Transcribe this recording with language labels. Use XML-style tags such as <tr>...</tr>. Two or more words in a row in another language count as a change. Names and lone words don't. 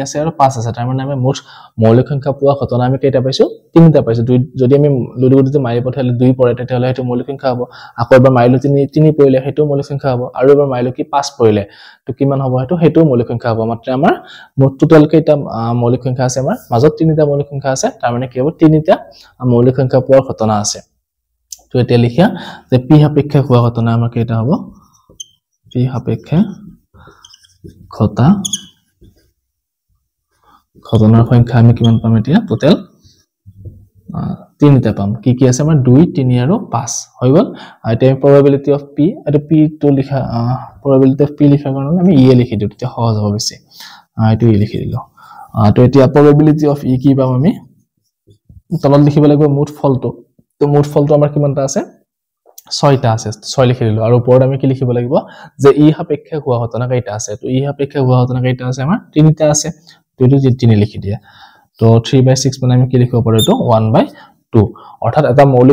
<as>আছে আৰু 5 আছে তাৰ মানে আমি মুঠ মৌলিক সংখ্যা পোৱা ঘটনা আমি কেইটা পাইছো 3টা পাইছো যদি আমি লুডু গুটিটো মাৰি পঠালে 2 পৰে তেতিয়াহলে হেতু মৌলিক সংখ্যা হ'ব আকৌ এবাৰ মাৰিলো 3 পৰিলে হেতু মৌলিক সংখ্যা হ'ব আৰু এবাৰ মাৰিলো কি 5 পৰিলে তো কিমান হ'ব হেতু মৌলিক সংখ্যা হ'ব মাত্ৰ আমাৰ মুঠ টোটাল কেইটা মৌলিক সংখ্যা আছে আমাৰ মাজত 3টা মৌলিক সংখ্যা আছে তাৰ মানে কি হ'ব 3টা মৌলিক সংখ্যা পোৱাৰ ঘটনা আছে তো এতিয়া লিখা যে পি সাপেক্ষে হোৱা ঘটনা আমাৰ কেইটা হ'ব পি সাপেক্ষে ঘটা ঘটনাৰ সংখ্যা আমি কিমান পাম এতিয়া টোটাল 3টা পাম কি আছে আমাৰ 2 3 আৰু 5 হৈ গল এতিয়া</as> <en>probability of p</en> <as>এটা p to লিখা</as> <en>probability of p</en> <as>লিখাৰ কাৰণে আমি e লিখি দিও তেতিয়া সহজ হ'ব বেছি এটো e লিখি দিলো তো এতিয়া probability</as> <en>of e</en> <as>কি পাম আমি তলত লিখিব লাগিব মুঠ ফলটো তো মুঠ ফলটো আমাৰ কিমানটা আছে 6টা আছে 6 লিখি দিলো আৰু ওপৰত আমি কি লিখিব লাগিব যে ই সাপেক্ষে হোৱা ঘটনা কেইটা আছে তো ই সাপেক্ষে হোৱা ঘটনা কেইটা আছে আমাৰ 3টা আছে তো এটো 3 লিখি দিয়া তো 3/6 মানে আমি কি লিখিব পাৰো এটো 1/2 অৰ্থাৎ এটা মৌলিক</as>